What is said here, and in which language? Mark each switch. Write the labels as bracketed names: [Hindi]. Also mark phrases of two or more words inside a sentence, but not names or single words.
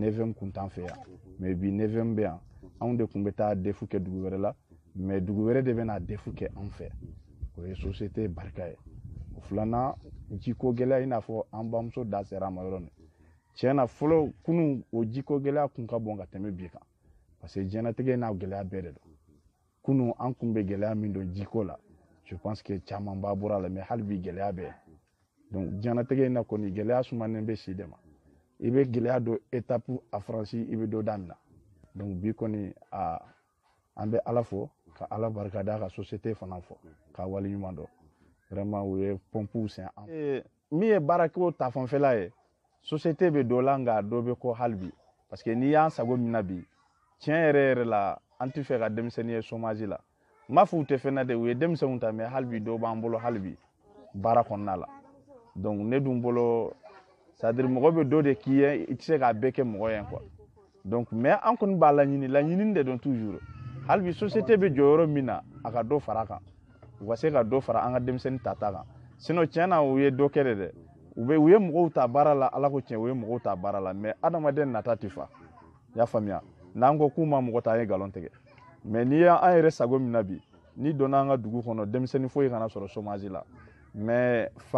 [Bambara] 9e kun t'an fɛ yan mais bi 9e bɛ yan anw de kun bɛ taa defu kɛ dugu wɛrɛ la mais dugu wɛrɛ de bɛna defu kɛ an fɛ o ye société barika ye o filanan jiko gɛlɛya i n'a fɔ an bamuso da sera a ma yɔrɔ min tiɲɛ na fɔlɔ kunun o jiko gɛlɛya kun ka bon ka tɛmɛ bi kan parce que diɲɛnatigɛ n'a gɛlɛya bɛɛ de don kunun an kun bɛ gɛlɛya min don jiko la [French] je pense que [Bambara] caman b'a bɔra la mais hali bi gɛlɛya bɛ donc diɲɛnatigɛ in na kɔni gɛlɛya sumanen bɛ si de ma i bɛ gɛlɛya dɔ [French] étape a franchi [Bambara] i bɛ dɔ daminɛ donc bi kɔni an bɛ Ala fo ka Ala barikada ka société fana fɔ ka wali ɲuman dɔn vraiment u ye pompew sɛn an min ye baarakɛw ta fanfɛla ye société bɛ dɔ la nka dɔ bɛ kɔ hali bi parce que n'i y'an sago min na bi tiɲɛ yɛrɛ yɛrɛ la an tɛ fɛ ka denmisɛnnin ye chômage la n m'a fɔ u tɛ fɛn na dɛ u ye denmisɛnninw ta mais hali bi dɔw b'an bolo hali bi baara kɔnɔna la donc ne dun bolo [French] c'est à [Bambara] dire mɔgɔ bɛ dɔ de k'i ye i tɛ se k'a bɛɛ kɛ mɔgɔ ye [French] quoi donc mais [Bambara] an kɔni b'a laɲini de don toujours hali bi société bɛ jɔyɔrɔ min na a ka dɔ fara a kan u ka se ka dɔ fara an ka denmisɛnnin tata kan sinon tiɲɛ na u ye dɔ kɛ de dɛ u ye mɔgɔw ta baara la Ala ko tiɲɛ u ye mɔgɔw ta baara la mais adamaden nata tɛ fa i y'a faamuya n'an ko k'u ma mɔgɔ ta an ye nkalon tigɛ mais n'i y'an yɛrɛ sago min na bi n'i donna an ka dugu kɔnɔ denmisɛnnin foyi kana sɔrɔ chômage la mais